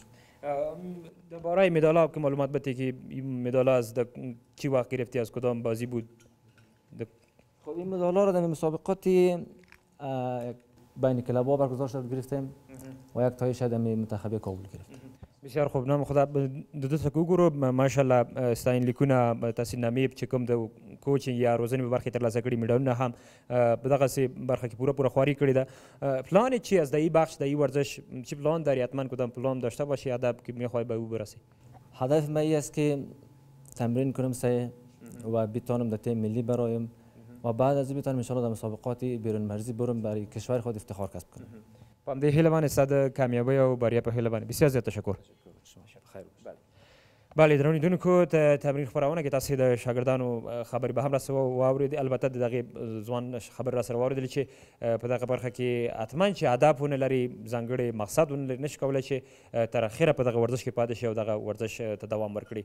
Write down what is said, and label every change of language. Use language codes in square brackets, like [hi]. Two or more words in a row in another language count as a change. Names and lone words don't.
[fa] درباره مدال‌ها که معلومات بدی که این مدال‌ها از چی وقت گرفتی، از کدام بازی بود؟ خب این مدال‌ها را در مسابقات بین کلاب‌ها برگزار شد گرفتیم و یک تایش در منتخب کابل گرفتیم. بسیار خوب. نام خدا [ps] دو تا ګورو ماشاءالله ستاین لیکونه تاسو نامې چې کوم د کوچینګ یا روزنې په برخه ترلاسه کړي میډالونه هم په دغه سي برخه کې پوره خواري کړی ده. [fa] پلان چی از دای بخش دای ورزش چی پلان داری؟ حتما کدام پلان داشته باشی هدف که میخوای به او برسی؟ هدف من است که تمرین کنم سه و بتونم در تیم ملی برایم و بعد از این بتونم [ar] ان شاء الله [fa] در مسابقات بیرون مرزی برم برای کشور خود افتخار کسب کنم. [ps] په همدې هیله باندې ستا د کامیابۍ او بریا په هیله باندې بسیار زیات تشکر. بله درنو لیدونکو، تمرین خپرونه کې تاسو د شاګردانو خبرې به هم راسره واورېدې. البته د دغې ځوان خبرې راسره واورېدلې چې په دغه برخه کې حتما چې هدف ونه لري، ځانګړی مقصد ونه لري، نشي کولی چې تر اخره په دغه ورزش کې پاتې شي او دغه ورزش ته دوام ورکړي.